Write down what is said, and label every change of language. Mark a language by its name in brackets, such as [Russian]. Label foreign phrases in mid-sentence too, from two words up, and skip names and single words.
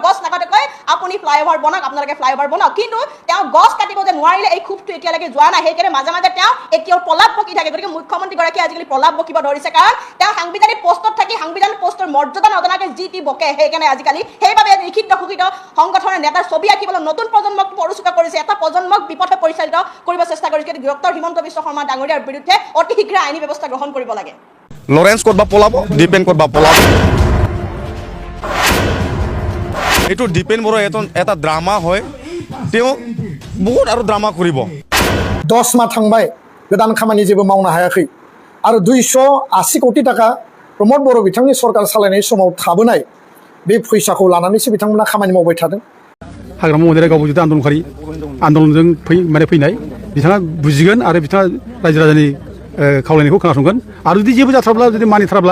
[Assamese] গছ নাকাটাকৈ আপুনি ফ্লাইঅভাৰ বনাওক আপোনালোকে ফ্লাইঅভাৰ বনাওক কিন্তু তেওঁ গছ কাটিব যে নোৱাৰিলে এই ক্ষোভটো এতিয়ালৈকে যোৱা নাই সেইকাৰণে মাজে মাজে তেওঁ এতিয়াও প্ৰলাপ বকি থাকে গতিকে মুখ্যমন্ত্ৰীগৰাকীয়ে আজিকালি প্ৰলাপ বকিব ধৰিছে কাৰণ তেওঁ সাংবিধানিক পোষ্টত থাকি সাংবিধানিক পোষ্টৰ মৰ্যাদা নজনাকৈ যি টি বকে সেইকাৰণে আজিকালি সেইবাবে নিষিদ্ধ ঘোষিত সংগঠনৰ নেতাৰ ছবি আঁকিবলৈ নতুন প্ৰজন্মক প্ৰৰোচিত কৰিছে এটা প্ৰজন্মক বিপথে পৰিচালিত কৰিব চেষ্টা কৰিছে ডক্টৰ হিমন্ত বিশ্ব শৰ্মা ডাঙৰীয়াৰ বিৰুদ্ধে অতি শীঘ্ৰে আইনী ব্যৱস্থা গ্ৰহণ কৰিব লাগে লৰেন্স ক'ত বা পলাব ডিপেণ্ড ক'ত বা পলাব এইটো ডিপেণ্ড বড়ো এটা ড্ৰামা হয় তেওঁ বহুত আৰু ড্ৰামা কৰিব [Bodo] 10 माह थांबाय गोदान खामानि जेबो मावनो हायाखै आरो 280 कोटी टाका प्रमोद बर' बिथांनि सरकार सालायनाय समाव थाबोनाय बे फैसाखौ लानानैसो बिथांमोना खामानि मावबाय थादों हाग्रामा मन्दिरा गाव जुदि आन्दोलनखारि आन्दोलनजों फैनाय बिथाङा बुजिगोन आरो बिथाङा रायजो राजानि खावलायनायखौ खोनासंगोन आरो जुदि जेबो जाथाराब्ला जुदि मानिथाराब्ला